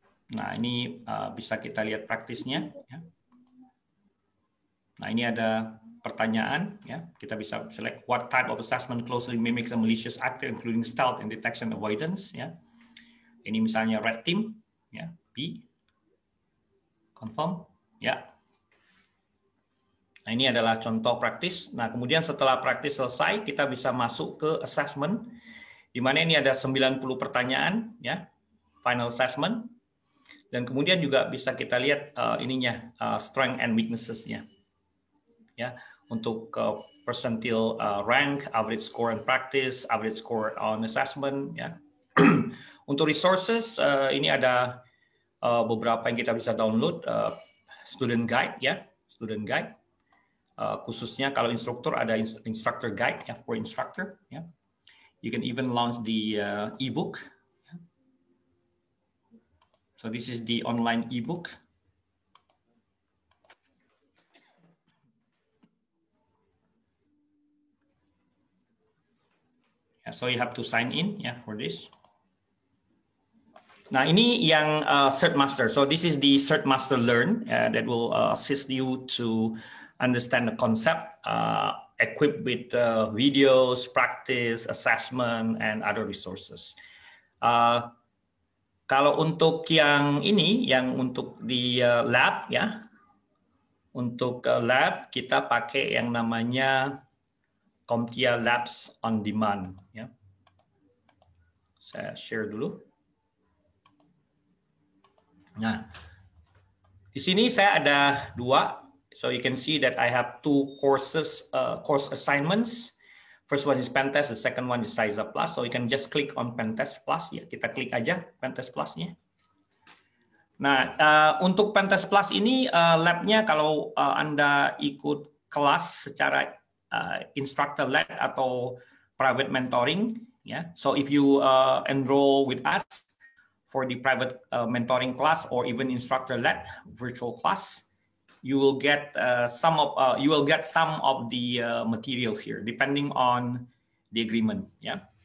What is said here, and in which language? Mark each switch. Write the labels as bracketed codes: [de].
[id] Nah, ini bisa kita lihat praktisnya ya. Nah, ini ada pertanyaan ya. Kita bisa [en] select what type of assessment closely mimics a malicious actor including stealth and detection avoidance ya. [id] Ini misalnya red team ya, B. Confirm ya. Nah, ini adalah contoh praktis. Nah, kemudian setelah praktis selesai, kita bisa masuk ke assessment, di mana ini ada 90 pertanyaan, ya, final assessment. Dan kemudian juga bisa kita lihat ininya, [en] strength and weaknesses- [id] nya. [en] Ya, untuk percentile rank, average score and practice, average score on assessment, ya. [id] Untuk resources, ini ada beberapa yang kita bisa download, student guide, ya, student guide. Khususnya kalau instruktur ada instructor guide ya, [en] for instructor [id] ya. [en] You can even launch the ebook. So this is the online ebook. Yeah, so you have to sign in ya for this. [id] Nah, ini yang Cert Master. [en] So this is the Cert Master Learn that will assist you to understand the concept, equipped with videos, practice, assessment, and other resources. [id] Kalau untuk yang ini, yang untuk di lab ya, untuk lab kita pakai yang namanya CompTIA Labs on Demand. Ya. Saya share dulu. Nah, di sini saya ada 2. [en] So you can see that I have 2 course assignments. First one is Pentest, the second one is CySA Plus. So you can just click on Pentest Plus. [id] Ya, kita klik aja [en] Pentest Plus-nya. [id] Nah, untuk Pentest Plus ini lab-nya kalau Anda ikut kelas secara instructor led atau private mentoring, ya. [en] So if you enroll with us for the private mentoring class or even instructor led virtual class, you will get some of the materials here depending on the agreement ya.